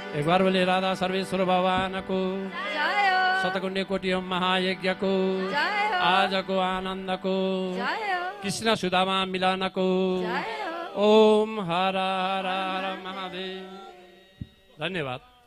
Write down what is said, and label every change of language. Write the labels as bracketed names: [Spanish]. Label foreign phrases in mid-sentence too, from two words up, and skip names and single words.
[Nepali] बार बोले राधा सर्वेश्वर भगवानको शतकुण्डी कोटि महायज्ञको आजको आनन्दको कृष्ण सुदामा मिलनको ओम हर हर हर महादेव। धन्यवाद।